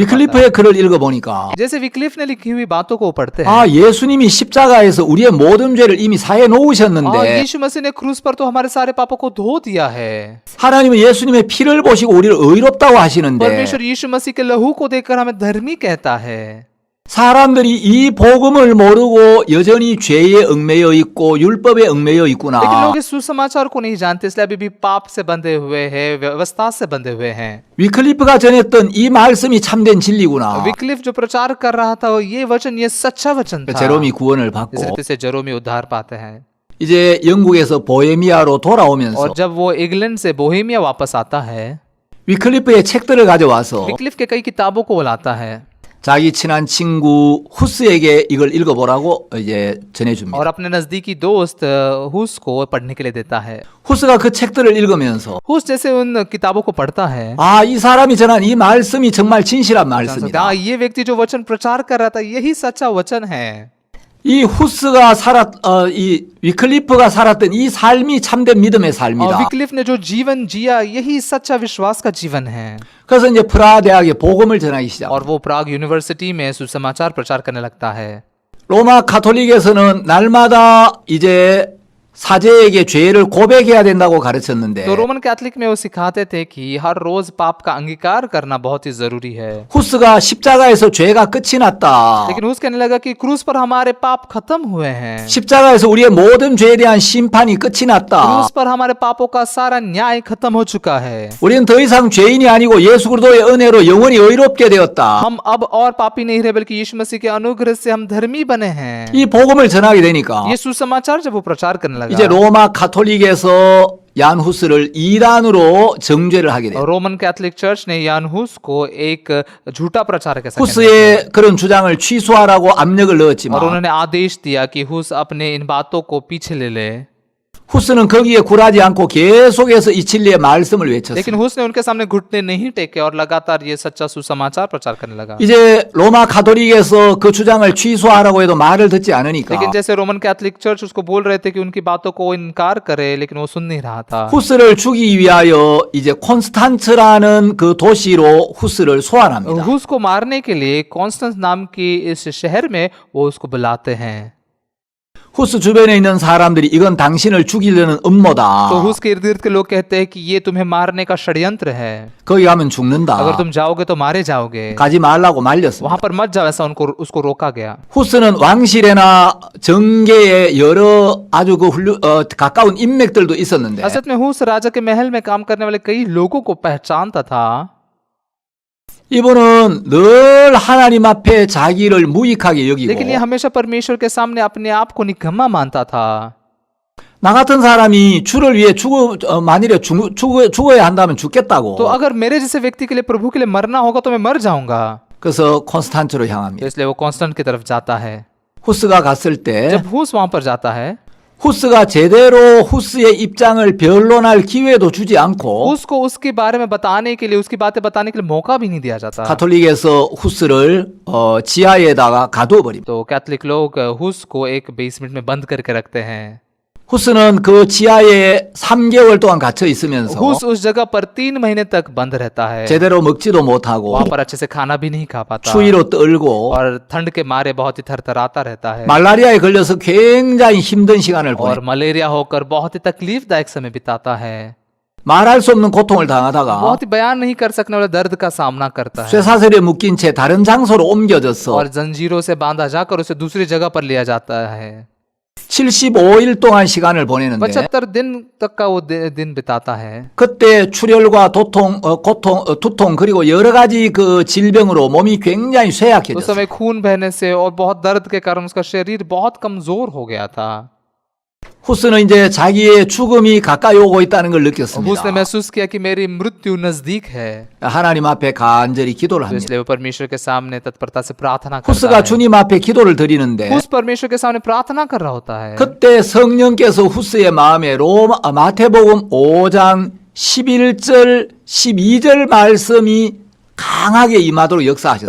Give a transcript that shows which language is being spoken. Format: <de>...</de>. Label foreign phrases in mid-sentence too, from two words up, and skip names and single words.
<ko>위클리프의 글을 읽어보니까</ko> <hi>जैसे विक्लिफ ने लिखी हुई बातों को वो पढ़ते हैं,</hi> <ko>아, 예수님이 십자가에서 우리의 모든 죄를 이미 사해 놓으셨는데</ko> <hi>यीशु मसीह ने क्रूस पर तो हमारे सारे पापों को धो दिया है।</hi> <ko>하나님은 예수님의 피를 보시고 우리를 의롭다고 하시는데</ko> <hi>परमेश्वर यीशु मसीह के लहू को देखकर हमें धर्मी कहता है।</hi> <ko>사람들이 이 복음을 모르고 여전히 죄에 얽매여 있고 율법에 얽매여</ko> <hi>लेकिन</hi> <ko>있구나.</ko> <hi>लोग इस सुसमाचार को नहीं जानते, इसलिए अभी भी पाप से बंधे हुए हैं, व्यवस्था से बंधे हुए हैं।</hi> <ko>위클리프가 전했던 이 말씀이 참된 진리구나.</ko> <hi>विक्लिफ जो प्रचार कर रहा था, ये वचन, ये सच्चा वचन था।</hi> <ko>제롬이 구원을</ko> <hi>इस</hi> <ko>받고</ko> <hi>रीति से जेरोमी उद्धार पाते हैं।</hi> <ko>이제 영국에서 보헤미아로 돌아오면서</ko> <hi>और जब वो इंग्लैंड से बोहेमिया वापस आता है,</hi> <ko>위클리프의 책들을 가져와서</ko> <hi>विक्लिफ के कई किताबों को वो लाता है</hi> <ko>자기 친한 친구 후스에게 이걸 읽어보라고 이제 전해줍니다.</ko> <hi>और अपने नजदीकी दोस्त हुस को पढ़ने के लिए देता है।</hi> <ko>후스가 그 책들을 읽으면서</ko> <hi>हुस जैसे उन किताबों को पढ़ता है,</hi> <ko>아, 이 사람이 전한 이 말씀이 정말 진실한 말씀이다.</ko> <hi>हाँ, ये व्यक्ति जो वचन प्रचार कर रहा था, यही सच्चा वचन है।</hi> <ko>이 후스가 이 위클리프가 살았던 이 삶이 참된 믿음의</ko> <hi>और</hi> <ko>삶이다.</ko> <hi>विक्लिफ ने जो जीवन जिया, यही सच्चा विश्वास का जीवन है।</hi> <ko>그래서 이제 프라하 대학에 복음을 전하기 시작.</ko> <hi>और वो प्राग यूनिवर्सिटी में सुसमाचार प्रचार करने लगता है।</hi> <ko>로마 가톨릭에서는 날마다 이제 사제에게 죄를 고백해야 된다고 가르쳤는데</ko> <hi>तो रोमन कैथलिक में वो सिखाते थे कि हर रोज पाप का अंगीकार करना बहुत ही जरूरी है।</hi> <ko>후스가 십자가에서 죄가 끝이 났다.</ko> <hi>लेकिन हुस कहने लगा कि क्रूस पर हमारे पाप खत्म हुए हैं,</hi> <ko>십자가에서 우리의 모든 죄에 대한 심판이 끝이 났다.</ko> <hi>क्रूस पर हमारे पापों का सारा न्याय खत्म हो चुका है।</hi> <ko>우리는 더 이상 죄인이 아니고 예수 그리스도의 은혜로 영원히 의롭게 되었다.</ko> <hi>हम अब और पापी नहीं रहे, बल्कि यीशु मसीह के अनुग्रह से हम धर्मी बने हैं।</hi> <ko>이 복음을 전하게 되니까</ko> <hi>ये सुसमाचार जब वो प्रचार करने</hi> <ko>이제</ko> <hi>लगा,</hi> <ko>로마 가톨릭에서 얀 후스를 이단으로 정죄를 하게 돼요.</ko> <hi>रोमन कैथलिक चर्च ने यान हुस को एक झूठा प्रचारक ऐसा कहने लगा।</hi> <ko>후스의 그런 주장을 취소하라고 압력을</ko> <hi>और</hi> <ko>넣었지만</ko> <hi>उन्होंने आदेश दिया कि हुस अपने इन बातों को पीछे ले ले।</hi> <ko>후스는 거기에 굴하지 않고 계속해서 이 진리의 말씀을 외쳤어요.</ko> <hi>लेकिन हुस ने उनके सामने घुटने नहीं टेके और लगातार ये सच्चा सुसमाचार प्रचार करने लगा।</hi> <ko>이제 로마 가톨릭에서 그 주장을 취소하라고 해도 말을 듣지 않으니까</ko> <hi>लेकिन जैसे रोमन कैथलिक चर्च उसको बोल रहे थे कि उनकी बातों को इनकार करे, लेकिन वो सुन नहीं रहा था।</hi> <ko>후스를 죽이기 위하여 이제 콘스탄츠라는 그 도시로 후스를 소환합니다.</ko> <hi>हुस को मारने के लिए कॉन्स्टेंस नाम की इस शहर में वो उसको बुलाते हैं।</hi> <ko>후스 주변에 있는 사람들이 이건 당신을 죽이려는 음모다.</ko> <hi>तो हुस के इर्द गिर्द के लोग कहते हैं कि ये तुम्हें मारने का षड्यंत्र है,</hi> <ko>거기 가면 죽는다.</ko> <hi>अगर तुम जाओगे तो मारे जाओगे,</hi> <ko>가지 말라고 말렸습니다.</ko> <hi>वहां पर मत जाओ, ऐसा उसको रोका गया।</hi> <ko>후스는 왕실이나 정계에 여러 아주 가까운 인맥들도 있었는데</ko> <hi>असल में हुस राजा के महल में काम करने वाले कई लोगों को पहचानता था।</hi> <ko>이분은 늘 하나님 앞에 자기를 무익하게 여기고</ko> <hi>लेकिन ये हमेशा परमेश्वर के सामने अपने आप को निकम्मा मानता था।</hi> <ko>나 같은 사람이 주를 위해 만일에 죽어야 한다면 죽겠다고.</ko> <hi>तो अगर मेरे जैसे व्यक्ति के लिए, प्रभु के लिए मरना होगा तो मैं मर जाऊंगा।</hi> <ko>그래서 콘스탄츠로</ko> <hi>तो</hi> <ko>향합니다.</ko> <hi>इसलिए वो कॉन्स्टेंट की तरफ जाता है।</hi> <ko>후스가 갔을 때</ko> <hi>जब हुस वहां पर जाता है,</hi> <ko>후스가 제대로 후스의 입장을 변론할 기회도 주지 않고</ko> <hi>उसको उसके बारे में बताने के लिए, उसकी बातें बताने के लिए मौका भी नहीं दिया जाता।</hi> <ko>가톨릭에서 후스를 지하에다가 가두어 버립니다.</ko> <hi>तो कैथलिक लोग हुस को एक बेसमेंट में बंद करके रखते हैं।</hi> <ko>후스는 그 지하에 3개월 동안 갇혀 있으면서</ko> <hi>हुस उस जगह पर 3 महीने तक बंद रहता है।</hi> <ko>제대로 먹지도 못하고</ko> <hi>वहां पर अच्छे से खाना भी नहीं खा पाता</hi> <ko>추위로 떨고</ko> <hi>और ठंड के मारे बहुत ही थरथराता रहता है</hi> <ko>말라리아에 걸려서 굉장히 힘든 시간을</ko> <hi>और</hi> <ko>보내.</ko> <hi>मलेरिया होकर बहुत ही तकलीफदायक समय बिताता है।</hi> <ko>말할 수 없는 고통을 당하다가</ko> <hi>बहुत ही बयान नहीं कर सकने वाले दर्द का सामना करता है</hi> <ko>쇠사슬에 묶인 채 다른 장소로 옮겨져서</ko> <hi>और जंजीरों से बांधा जाकर उसे दूसरी जगह पर लिया जाता है।</hi> <ko>75일 동안 시간을 보내는데</ko> <hi>75 दिन तक का वो दिन बिताता है।</hi> <ko>그때 출혈과 두통 그리고 여러 가지 그 질병으로 몸이 굉장히</ko> <hi>उस</hi> <ko>쇠약해졌어요.</ko> <hi>समय खून बहने से और बहुत दर्द के कारण उसका शरीर बहुत कमजोर हो गया था।</hi> <ko>후스는 이제 자기의 죽음이 가까이 오고 있다는 걸</ko> <hi>उसने</hi> <ko>느꼈습니다.</ko> <hi>महसूस किया कि मेरी मृत्यु नजदीक है,</hi> <ko>하나님 앞에 간절히 기도를</ko> <hi>तो</hi> <ko>합니다.</ko> <hi>इसलिए वो परमेश्वर के सामने तत्परता से प्रार्थना करता</hi> <ko>후스가</ko> <hi>है।</hi> <ko>주님 앞에 기도를 드리는데</ko> <hi>उस परमेश्वर के सामने प्रार्थना कर रहा होता है।</hi> <ko>그때 성령께서 후스의 마음에 마태복음 5장 11절 12절 말씀이 강하게 임하도록 역사하셨어요.</ko>